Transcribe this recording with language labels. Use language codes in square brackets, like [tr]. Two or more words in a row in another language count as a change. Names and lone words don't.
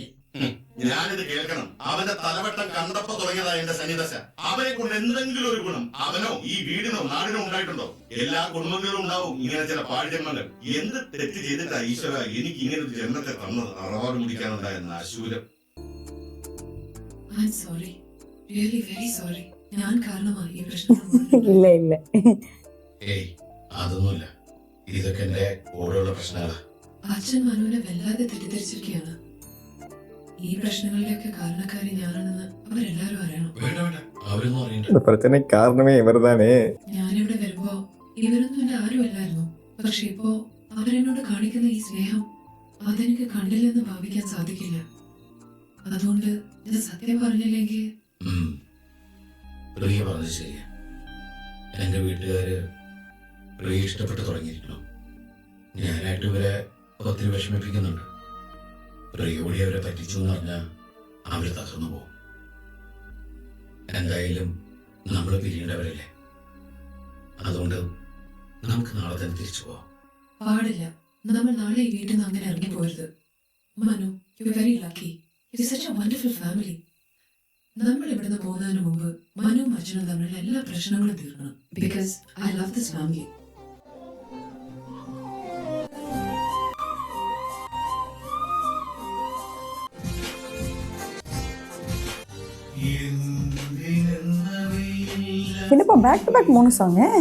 [ml] ഞാനിത് കേൾക്കണം. അവന്റെ തലവട്ടം കണ്ടപ്പോ തുടങ്ങിയതാ എന്റെ സന്നിദശ. അവനെ കൊണ്ട് എന്തെങ്കിലും ഒരു ഗുണം അവനോ ഈ വീടിനോ നാടിനോ ഉണ്ടായിട്ടുണ്ടോ? എല്ലാ കുടുംബങ്ങളിലും ഉണ്ടാവും ഇങ്ങനെ ചില പാഴ്ജന്മങ്ങൾ. എന്ത് തെറ്റ് ചെയ്തിട്ടാ ഈശ്വര എനിക്ക് ഇങ്ങനെ ഒരു ജന്മത്തെ തന്നത്? അറവാട് മുടിക്കാനുണ്ടായ അശൂലം. [en] I'm sorry. Really very sorry. [ml] ഞാൻ കാരണമായി ഈ പ്രശ്നം. ഇല്ല ഇല്ല. ഏയ്, അതൊന്നുമില്ല. ഇതൊക്കെ എന്റെ കൂടെയുള്ള പ്രശ്നങ്ങളാ. അച്ഛൻ മനുവിനെ വല്ലാതെ തെറ്റിദ്ധരിച്ചിരിക്കുകയാണ്. ഈ പ്രശ്നങ്ങളിലൊക്കെ കാരണക്കാരി ഞാനാണെന്ന് അവരെല്ലാരും അറിയണം. വേണ്ട വേണ്ട, അവരൊന്നും അറിയണ്ട. [ta] இந்த பிரச்சனை காரணமே இவர்தானே. [ml] ഞാനിവിടെ വരുമ്പോ ഇവരൊന്നും എന്റെ ആരും അല്ലായിരുന്നു. പക്ഷെ ഇപ്പോ അവരെന്നോട് കാണിക്കുന്ന ഈ സ്നേഹം അതെനിക്ക് കണ്ടില്ലെന്ന് ഭാവിക്കാൻ സാധിക്കില്ല. അതുകൊണ്ട് ഇത് സത്യം പറഞ്ഞില്ലെങ്കിൽ പ്രിയ പറഞ്ഞത് ശരിയാ. എന്റെ വീട്ടുകാര് പ്രിയ ഇഷ്ടപ്പെട്ട് തുടങ്ങിയിരിക്കണം. ഞാനായിട്ട് ഇവരെ ഒത്തിരി വിഷമിപ്പിക്കുന്നുണ്ട്. പ്രിയോടി അവരെ പറ്റിച്ചു എന്ന് പറഞ്ഞാൽ അവര് തകർന്നു പോകും. എന്തായാലും നമ്മൾ പിരിയേണ്ടവരല്ലേ. അതുകൊണ്ട് നമുക്ക് നാളെ തന്നെ തിരിച്ചു പോവാം. പാടില്ല. നമ്മൾ നാളെ ഈ വീട്ടിൽ നിന്ന് അങ്ങനെ ഇറങ്ങി പോരുത്. മനു, [en] You very lucky. You such a wonderful family. [ml] നമ്മൾ ഇവിടുന്ന് പോകുന്നതിന് മുമ്പ് മനുവും അച്ഛനും തമ്മിലുള്ള എല്ലാ പ്രശ്നങ്ങളും തീർക്കണം. [en] Because I love this family. [ta] என்னப்பா [en] back to back [ta] 3 சாங்?